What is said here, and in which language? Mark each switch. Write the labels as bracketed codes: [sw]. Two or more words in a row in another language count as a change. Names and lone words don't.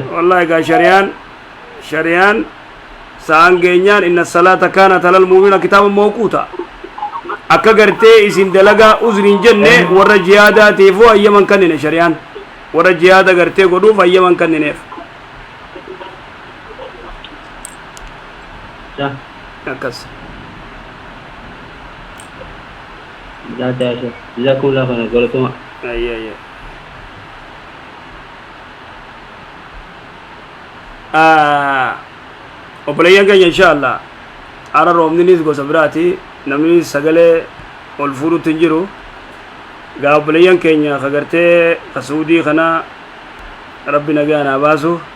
[om] wallahi egaa shari'aan sa'aan geenyaan [ar] إن الصلاة كانت على المؤمنين كتابا موقوتا [om] akka gartee isin dalagaa uzriin jenne warra jihaadaatiifuu hayyaman kannine shari'aan warra jihaada gartee godhuuf hayyaman kannineef Ja. akkas [ar] جزاك الله. جزاكم الله خيرا. [om] Galatuma. ayya obboleeyyan keenya [ar] إن شاء الله [om] ara roobninis gosa biraati namni sagalee ol fuudhutti hin jiru gaa obboleeyyan keenya kagartee kasuudii kana rabbi nagaa naa baasu